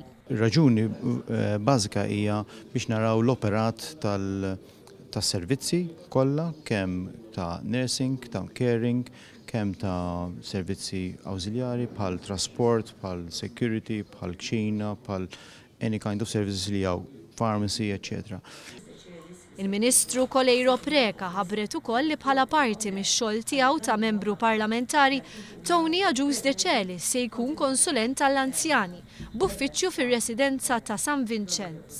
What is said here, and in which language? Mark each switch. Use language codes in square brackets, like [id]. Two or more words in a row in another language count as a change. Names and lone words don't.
[mt] Ir-raġuni bażika hija biex naraw l-operat tas-servizzi kollha kemm ta' nursing, ta' caring, kemm ta' servizzi awżiljari bħal trasport, bħal security, bħal kxina, bħal [en] any kind of services [mt] li hawn pharmacy, etc. Il-Ministru Coleiro Preca ħabbret ukoll li bħala parti mix-xogħol tiegħu ta' membru parlamentari Tony Agius De Celis se jkun konsulent għall-anzjani b'uffiċċju fir-residenza ta' San Vincenz.